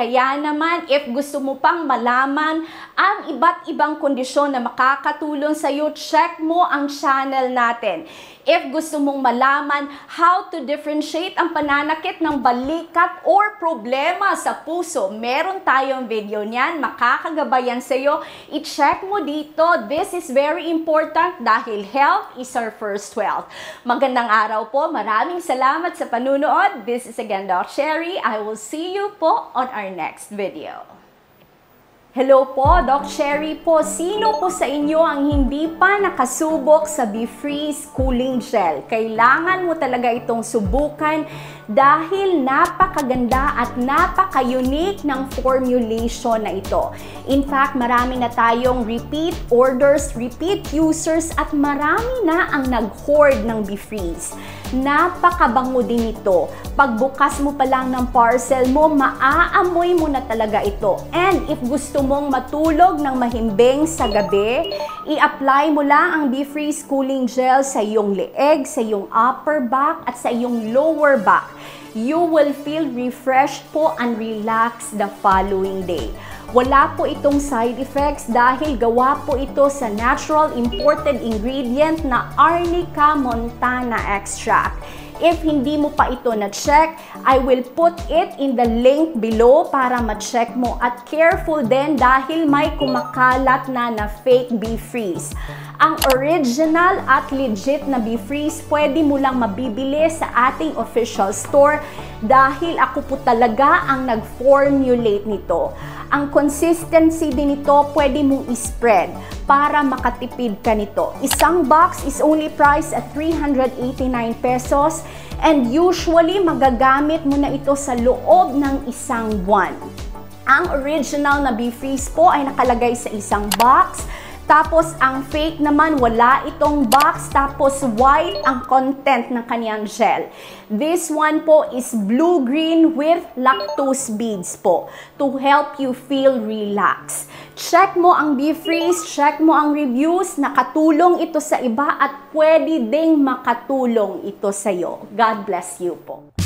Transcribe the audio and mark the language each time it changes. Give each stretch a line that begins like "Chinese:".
Filipino: Kaya naman, if gusto mo pang malaman ang iba't ibang kondisyon na makakatulong sa iyo, check mo ang channel natin. If gusto mong malaman
English: how to differentiate
Filipino: ang pananakit ng balikat or problema sa puso, meron tayong video niyan, makakagabayan sa iyo. I-check mo dito.
English: This is very important dahil health is our first wealth.
Filipino: Magandang araw po. Maraming salamat sa panunood.
English: This is again Doc Sherry. I will see you po on our next video.
Filipino: Hello po, Doc Sherry po. Sino po sa inyo ang hindi pa nakasubok sa BeFreeze Cooling Gel? Kailangan mo talaga itong subukan dahil napakaganda at napaka-unique ng formulation na ito.
English: In fact,
Filipino: marami na tayong repeat orders, repeat users at marami na ang nag-hoard ng BeFreeze. Napakabango din ito. Pagbukas mo pa lang ng parcel mo, maaamoy mo na talaga ito.
English: And if
Filipino: gusto mong matulog ng mahimbing sa gabi, i-apply mo lang ang BeFreeze Cooling Gel sa iyong leeg, sa iyong upper back at sa iyong lower back.
English: You will feel refreshed po and relaxed the following day.
Filipino: Wala po itong side effects dahil gawa po ito sa natural imported ingredient na Arnica montana extract. If hindi mo pa ito na-check,
English: I will put it in the link below
Filipino: para ma-check mo. At careful din dahil may kumakalat na fake BeFreeze. Ang original at legit na BeFreeze, pwede mo lang mabibili sa ating official store dahil ako po talaga ang nag-formulate nito. Ang consistency din nito, pwede mong i-spread para makatipid ka nito. Isang box
English: is only priced at 389 pesos and usually
Filipino: magagamit mo na ito sa loob ng isang buwan. Ang original na BeFreeze po ay nakalagay sa isang box. Tapos, ang fake naman, wala itong box. Tapos, white ang content ng kaniyang gel.
English: This one po is blue-green with lactose beads po to help you feel relaxed.
Filipino: Check mo ang BeFreeze, check mo ang reviews. Nakatulong ito sa iba at pwede ding makatulong ito sa iyo.
English: God bless you
Filipino: po.